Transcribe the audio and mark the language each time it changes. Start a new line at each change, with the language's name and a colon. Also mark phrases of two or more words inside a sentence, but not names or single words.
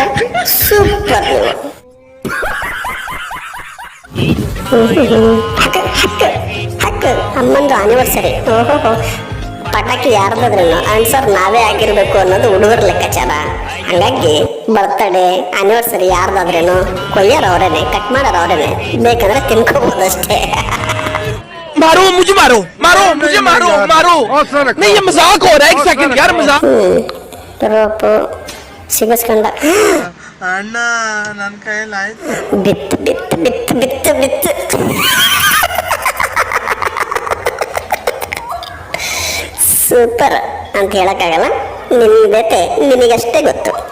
Kannada: ಸೂಪರ್ ನೀವು. ಹಕ್ಕ ಅಮ್ಮಂದು ಆನಿವರ್ಸರಿ. ಓಹೋ, ಪಟಾಕಿ ಯಾರ್ದಾದ್ರೂ ಆನ್ಸರ್ ನಾವೇ ಆಗಿರ್ಬೇಕು ಅನ್ನೋದು ಹುಡುಗರ ಲೆಕ್ಕಾಚಾರ. ಹಂಗಾಗಿ
English: birthday anniversary
Kannada: ಯಾರ್ದಾದ್ರೇನು ಕೊಯ್ಯಾರ ಅವರೇನೆ, ಕಟ್ ಮಾಡೋರು ಅವರೇನೆ, ಬೇಕಂದ್ರೆ ತಿನ್ಕೋಬಹುದಷ್ಟೇ.
Hindi: मारो मुझे मारो मारो मुझे मारो मारो नहीं ये मजाक हो रहा है. एक सेकंड यार मजाक.
Kannada: ರೋಪು ಸಿಗಸ್ಕೊಂಡ ಅಣ್ಣ ನನ್ನ ಕೈಯಲ್ಲಿ ಆಯ್ತು. ಬಿತ್ತು ಬಿತ್ತು ಬಿತ್ತು ಬಿತ್ತು ಬಿತ್ತು. ಸೂಪರ್ ಅಂತ ಹೇಳಕ್ಕಾಗಲ್ಲ, ನಿಮ್ದೈತೆ ನಿನಗಷ್ಟೇ ಗೊತ್ತು.